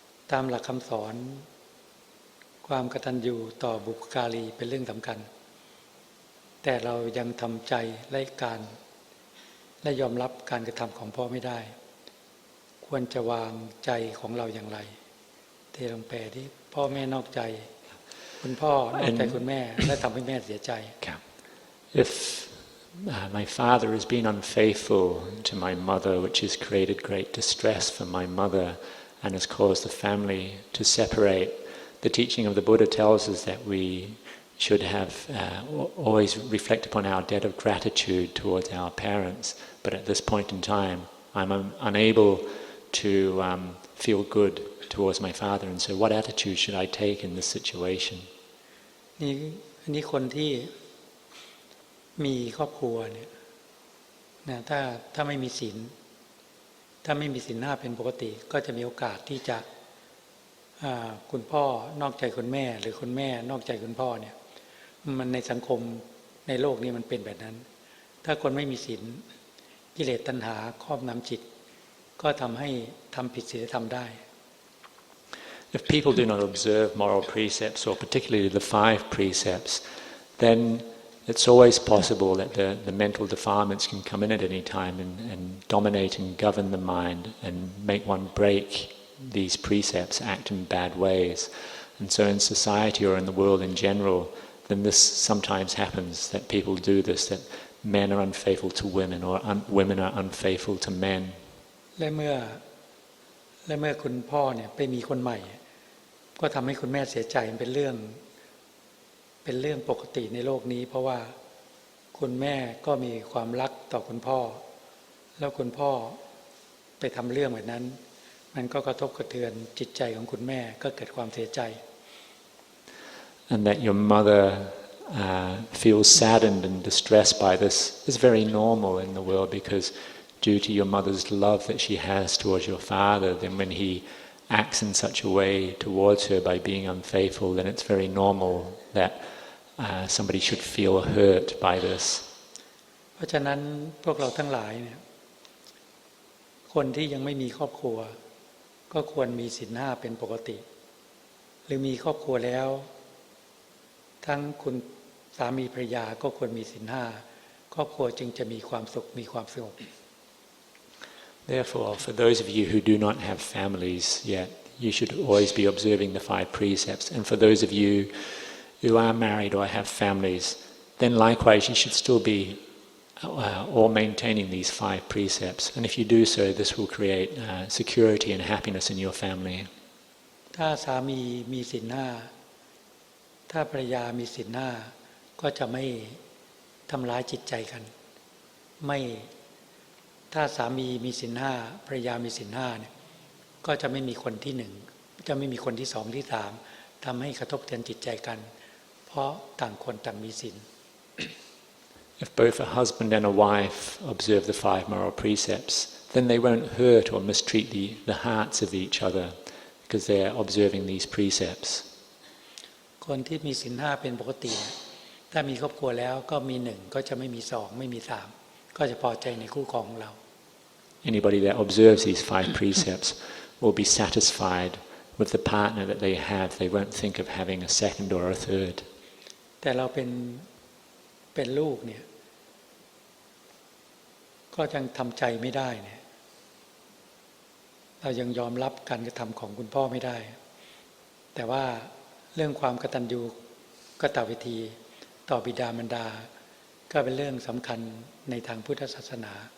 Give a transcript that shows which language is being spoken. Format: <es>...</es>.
<th>ตามหลักคำสอนความกตัญญูต่อบุพการีเป็นเรื่องสำคัญแต่เรายังทำใจและยอมรับการกระทำของพ่อไม่ได้ควรจะวางใจของเราอย่างไรเทลงแปลที่พ่อแม่นอกใจคุณพ่อนอกใจคุณแม่และทำให้แม่เสียใจ</th> <en>If my father has been unfaithful to my mother, which has created great distress for my mother and has caused the family to separate, the teaching of the Buddha tells us that we should have always reflect upon our debt of gratitude towards our parents. But at this point in time, I'm unable to feel good towards my father, and so what attitude should I take in this situation?</en> <th>นี่คนที่มีครอบครัวเนี่ยนะถ้าไม่มีศีลห้าเป็นปกติก็จะมีโอกาสที่จะคุณพ่อนอกใจคุณแม่หรือคุณแม่นอกใจคุณพ่อเนี่ยมันในสังคมในโลกนี้มันเป็นแบบนั้นถ้าคนไม่มีศีลกิเลสตัณหาครอบงำจิตก็ทำให้ทำผิดศีลธรรมได้</th> <en>If people do not observe moral precepts, or particularly the 5 precepts, then it's always possible that the mental defilements can come in at any time and dominate and govern the mind and make one break these precepts, act in bad ways. And so in society or in the world in general, then this sometimes happens, that people do this, that men are unfaithful to women or women are unfaithful to men.</en> <th>และเมื่อคุณพ่อเนี่ยไปมีคนใหม่ก็ทำให้คุณแม่เสียใจเป็นเรื่องปกติในโลกนี้เพราะว่าคุณแม่ก็มีความรักต่อคุณพ่อแล้วคุณพ่อไปทำเรื่องแบบนั้นมันก็กระทบกระเทือนจิตใจของคุณแม่ก็เกิดความเสียใจ</th> <en>And that your mother feels saddened and distressed by this is very normal in the world, because due to your mother's love that she has towards your father, then when he acts in such a way towards her by being unfaithful, then it's very normal that somebody should feel hurt by this.</en> <th>เพราะฉะนั้นพวกเราทั้งหลายเนี่ยคนที่ยังไม่มีครอบครัว ก็ควรมีศีลห้าเป็นปกติหรือมีครอบครัวแล้วทั้งคุณสามีภรรยาก็ควรมีศีลห้าครอบครัวจึงจะมีความสุขมีความสงบ</th> <en>Therefore, for those of you who do not have families yet, you should always be observing the 5 precepts. And for those of you who are married or have families, then likewise you should still be all maintaining these 5 precepts. And if you do so, this will create security and happiness in your family.</en> <th>ถ้าสามีมีศีลห้าถ้าภรรยามีศีลห้าก็จะไม่ทำร้ายจิตใจกันไม่ถ้าสามีมีศีลห้าภรรยามีศีลห้าเนี่ยก็จะไม่มีคนที่หนึ่งจะไม่มีคนที่สองที่สามทำให้กระทบเทือนจิตใจกันเพราะต่างคนต่างมีศีล</th> <en>If both a husband and a wife observe the 5 moral precepts, then they won't hurt or mistreat the hearts of each other because they are observing these precepts.</en> <th>คนที่มีศีลห้าเป็นปกติถ้ามีครอบครัวแล้วก็มีหนึ่งก็จะไม่มีสองไม่มีสามก็จะพอใจในคู่ครองของเรา</th> <en>Anybody that observes these 5 precepts will be satisfied with the partner that they have. They won't think of having a second or a third.</en> <th>แต่เราเป็นลูกเนี่ยก็ยังทำใจไม่ได้เนี่ยเรายังยอมรับการกระทำของคุณพ่อไม่ได้แต่ว่าเรื่องความกตัญญูกตเวทีต่อบิดามารดาก็เป็นเรื่องสำคัญในทางพุทธศาสนา</th>